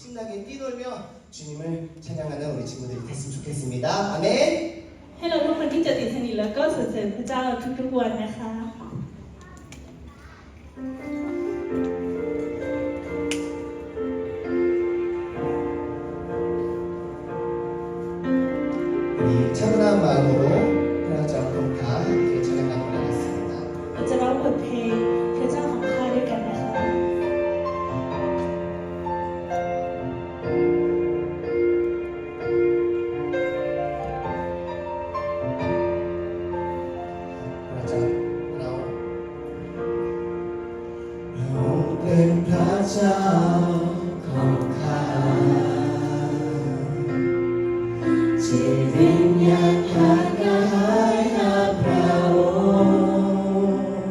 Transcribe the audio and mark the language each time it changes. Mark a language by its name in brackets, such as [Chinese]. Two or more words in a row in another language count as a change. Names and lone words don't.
[Korean] 한인 뛰놀며 주님을 찬양하는 우리 친구들이 됐으면 좋겠습니다. 아멘. [Thai] ให้เราทุกคนที่จะติดสนิทแล้วก็สรรเสริญพระเจ้าทุกๆวันนะคะ [Korean] 우리 차분한 마음으로 하나님 앞으로 다 함께 찬양하도록 하겠습니다. [Thai] เราจะร้องบทเพลงพระเจ้าของข้าด้วยกันนะคะ เราเป็นพระเจ้าของข้าจิตวิญญาณขาดกระหายหาพระองค์